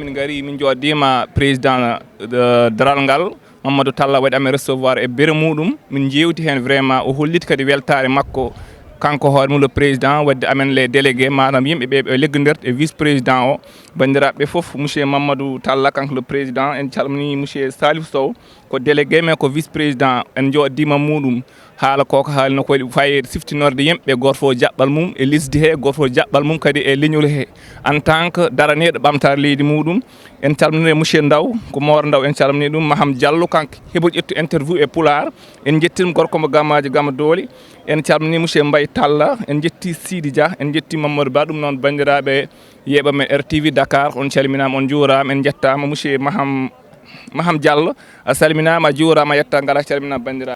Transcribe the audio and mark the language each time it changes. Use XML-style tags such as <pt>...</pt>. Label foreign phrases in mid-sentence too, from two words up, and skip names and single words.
<ff>min gari min joddima président daral ngal Mamadou Talla waɗi amen recevoir e bere muɗum min jewti hen vraiment o holliti kadi weltare makko kanko hoore mum</ff> <fr>le président</fr> <ff>wadde amen</ff> <fr>les délégués</fr> <ff>manam yimɓe ɓe leggondirta e</ff> <fr>vice président</fr> <ff>o bandiraɓe foof monsieur Mamadou Talla kanko</ff> <fr>le président</fr> <ff>en calmini monsieur Salif Sow ko délégué mais ko</ff> <fr>vice président</fr> <ff>en joddima muɗum haala koko haalno ko fayi siftinorde yimɓe goto fof jaɓɓal mum e lisdi he goto fof jaɓɓal mum kadi e leñol he</ff> <fr>en tant que</fr> <ff>daraneɗo ɓamtare leydi muɗum en calminire monsieur Ndaw ko Mor Ndaw en calmini ɗum Maham Diallo kanko heɓo ƴettu interview e Pulaar en jettima gorko mo gammaji gama dooli en calmini monsieur Mbaye Talla en jetti Sidi Dia en jetti Mamadou Ba ɗum noon bandiraɓe yeeɓa men RTV Dakar on calminama on juurama en jettama monsieur Maham Diallo a salminama a juurama a yetta ngala calminama bandiraɓe</ff>